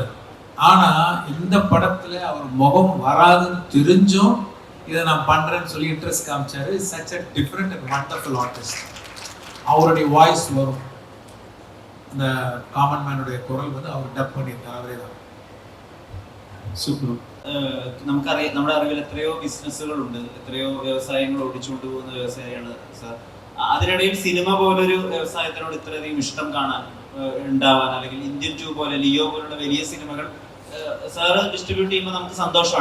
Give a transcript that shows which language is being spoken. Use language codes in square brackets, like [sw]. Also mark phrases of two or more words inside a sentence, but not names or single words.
[ta] ஆனால் இந்த படத்தில் அவர் முகம் வராதுன்னு தெரிஞ்சும் இதை நான் பண்ணுறேன்னு சொல்லி இன்ட்ரெஸ்ட் காமிச்சாரு. [en] such a different and wonderful artist. [ta] அவருடைய வாய்ஸ் வரும், இந்த காமன் மேனுடைய குரல் வந்து அவர் டப் பண்ணியிருக்கார், அவரே தான். [ml] സൂപ്പർ. നമുക്കറിയാം, നമ്മുടെ അറിവിൽ എത്രയോ ബിസിനസ്സുകളുണ്ട്, എത്രയോ വ്യവസായങ്ങൾ ഓടിച്ചുകൊണ്ട് പോകുന്ന വ്യവസായിയാണ് സാർ. അതിനിടയിൽ സിനിമ പോലൊരു വ്യവസായത്തിനോട് ഇത്രയധികം ഇഷ്ടം കാണാൻ ഉണ്ടാവാൻ, അല്ലെങ്കിൽ ഇന്ത്യൻ 2 പോലെ, ലിയോ പോലുള്ള വലിയ സിനിമകൾ സാറ് ഡിസ്ട്രിബ്യൂട്ട് ചെയ്യുമ്പോൾ നമുക്ക് സന്തോഷമാണ്.